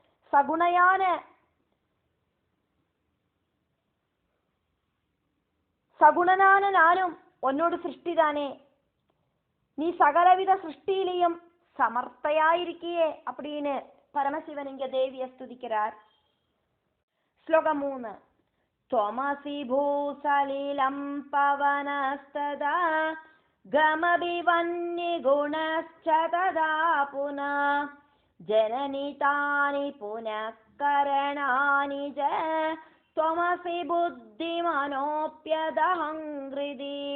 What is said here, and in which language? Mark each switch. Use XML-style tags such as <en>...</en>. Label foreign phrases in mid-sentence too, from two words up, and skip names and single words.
<ta>சகுணனான நானும் உன்னோடு சிருஷ்டி தானே. நீ சகலவித சிருஷ்டியிலையும் சமர்த்தையாயிருக்கியே அப்படின்னு பரமசிவன் இங்க தேவியை ஸ்துதிக்கிறார். ஸ்லோகம் 3.</ta> <sa>त्वमसि भूसलिलं पवनस्तदा गमभिवन्निगुणश्च तदा पुनः जननि तानि पुनः करणानि च त्वमसि बुद्धिमनोऽप्यदहं हृदि.</sa>